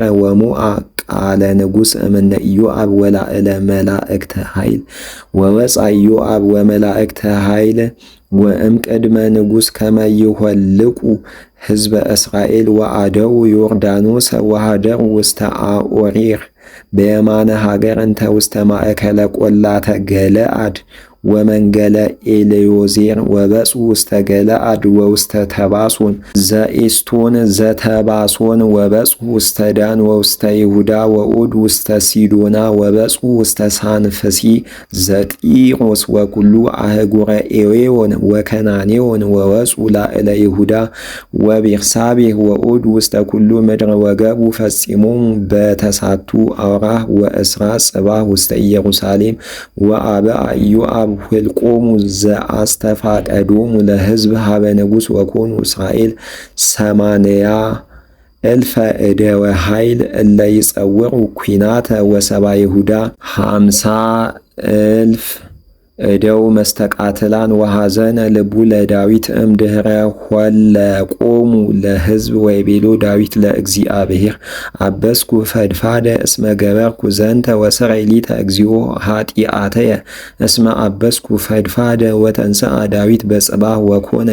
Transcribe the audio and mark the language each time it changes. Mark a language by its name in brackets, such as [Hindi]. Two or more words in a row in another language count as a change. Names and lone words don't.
[Geez] ወሞአ ቃለ ንጉሥ እምነ ኢዮአብ ወላዕለ መላእክተ ኃይል ወወፃ ኢዮአብ ወመላእክተ ኃይል ወእምቅድመ ንጉሥ ከመ ይኰልቁ ሕዝበ እስራኤል ወአደው ዮርዳኖስ ወሃደሩ ውስተ አዖሪር በየማነ ሀገር እንተ ውስተ ማእከለ ቈላተ ገለአድ ወመንገለ ኤልዮዜር ወበጹ ውስተ ገለአድ ወውስተ ተባሶን ዘኤስቶን ዘተባሶን ወበጹ ውስተ ዳን ወውስተ ይሁዳ ወዑድ ውስተ ሲዶና ወበጹ ውስተ ሳንፍሲ ዘጢሮስ ወኩሉ አህጉረ ኤዌዮን ወከናኔዮን ወወጹ ላዕለ ይሁዳ ወቤርሳቤህ ወዑድ ውስተ ኩሉ ምድር ወገቡ ፈጺሞሙ በተሳቱ አውራህ ወእስራ ጽባህ ውስተ ኢየሩሳሌም ወአብአ ኢዮአብ ሁልቆሙ ዘአስተፋቀዶሙ ለሕዝብ ሀበ ንጉሥ ወኮኑ እስራኤል 80,000 እደወ ኃይል እለ ይጸውዑ ኲናተ ወሰባ ይሁዳ 50,000 እደው መስተቃትላን ወሐዘነ ልቡ ለዳዊት እምድኅረ ኰለቆሙ ለሕዝብ ወይቤሎ ዳዊት ለእግዚአብሔር አበስኩ ፈድፋደ እስመ ገበርኩ ዘንተ ወሰረይ ሊተ እግዚኦ ኃጢአተየ እስመ አበስኩ ፈድፋደ ወተንሥአ ዳዊት በጽባህ ወኮነ